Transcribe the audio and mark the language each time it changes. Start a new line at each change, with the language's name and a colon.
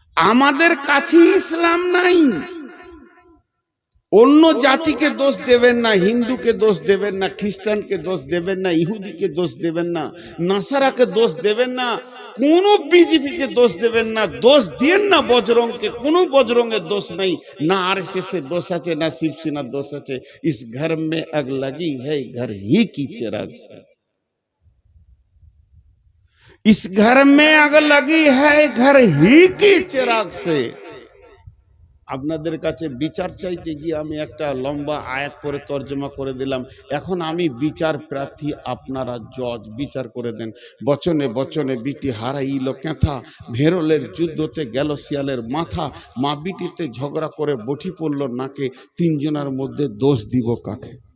Bangla: আমাদের কাছে ইসলাম নাই। অন্য জাতিকে দোষ দেবেন না, হিন্দুকে দোষ দেবেন না, খ্রিস্টানকে দোষ দেবেন না, ইহুদিকে দোষ দেবেন না, নাসারাকে দোষ দেবেন না, কোনো বিজেপিকে দোষ দেবেন না, দোষ দিয়েন না বজরংকে। কোনো বজরংয়ের দোষ নেই, না आरएसएस এর দোষ আছে, না শিবসেনার দোষ আছে।
Hindi: इस घर में आग लगी है, घर ही की चिराग से। इस घर में आग लगी है, घर ही की चिराग से।
Bangla: আপনাদের কাছে বিচার চাইতে গিয়ে আমি একটা লম্বা আয়াত পরে তর্জমা করে দিলাম। এখন আমি বিচার প্রার্থী, আপনারা জজ, বিচার করে দেন। বচনে বচনে বিটি হারাইল কেথা, ভেরলের যুদ্ধতে গেল শিয়ালের মাথা, মা বিটিতে ঝগড়া করে বটি পড়ল নাকে, তিনজনের মধ্যে দোষ দিব কাকে?